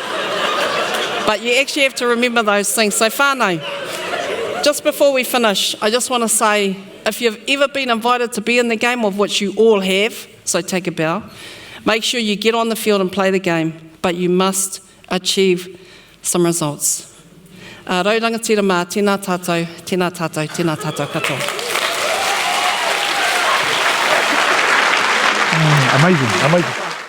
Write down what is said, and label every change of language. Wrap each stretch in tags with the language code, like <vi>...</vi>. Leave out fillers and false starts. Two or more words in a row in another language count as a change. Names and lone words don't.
<en>But you actually have to remember those things. So whānau, just before we finish, I just want to say, if you've ever been invited to be in the game, of which you all have, so take a bow, make sure you get on the field and play the game, but you must achieve some results.</en> <mi>Rauranga tira mā, tēnā tātou, tēnā tātou, tēnā tātou katoa.</mi> <en>Amazing.</en>